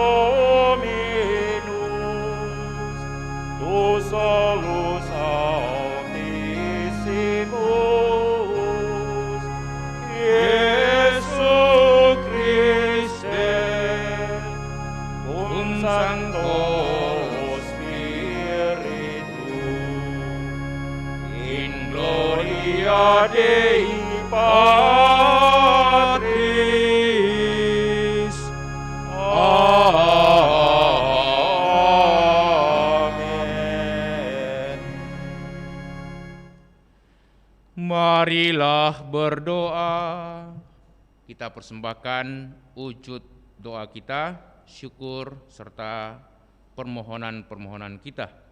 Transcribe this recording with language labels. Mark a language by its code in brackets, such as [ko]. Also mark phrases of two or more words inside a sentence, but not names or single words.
[la] Dominus, tu solus Altissimus, Iesu Christe, cum Sancto Spiritu, in gloria Dei Patris. [id] Amin. Marilah berdoa. Kita persembahkan wujud doa kita syukur, serta permohonan-permohonan kita.